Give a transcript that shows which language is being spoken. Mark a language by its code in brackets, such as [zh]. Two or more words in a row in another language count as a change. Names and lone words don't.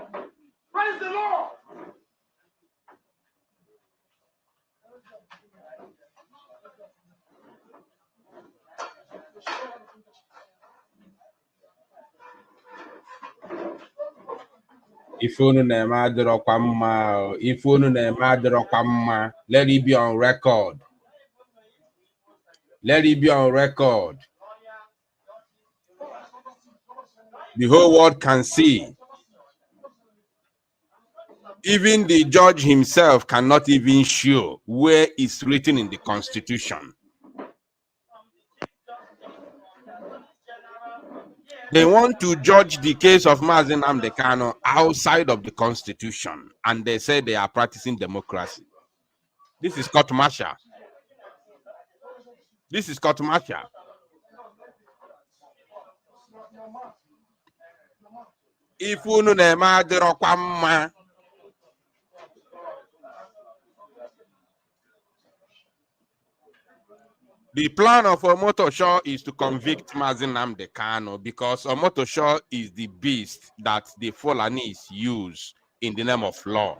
[en] Where is the law? [ig] If unu na-eme adịrọkwa mma, if unu na-eme adịrọkwa mma, [en] let it be on record. Let it be on record. The whole world can see. Even the judge himself cannot even show where it's written in the Constitution. They want to judge the case of MAZI NNAMDI KANU outside of the Constitution, and they say they are practicing democracy. This is court martial. This is court martial. [ig] If unu na-eme adịrọkwa mma, [en] the plan of Omotosho is to convict MAZI NNAMDI KANU because Omotosho is the beast that the Fulanis use in the name of law.